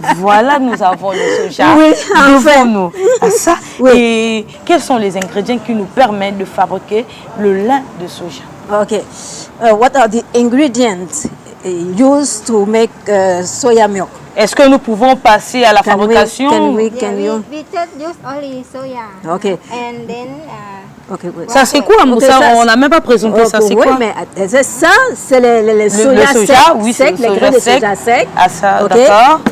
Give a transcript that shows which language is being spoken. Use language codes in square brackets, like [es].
[fr] Voilà, nous avons le soja. Oui, devant nous. Ah, ça. Oui. Et quels sont les ingrédients qui nous permettent de fabriquer le lin de soja? [en] Okay. What are the ingredients used to make soya milk? [fr] Est-ce que nous pouvons passer à la fabrication? [en] we just use only soya. Okay. And then Okay, wait. [fr] Ça c'est quoi? [en] Okay, [fr] on n'a même pas présenté ça, c'est oui, quoi? Mais ça, c'est les soja secs, oui, les grains de soja secs. Ah ça, [en] okay. [fr] D'accord.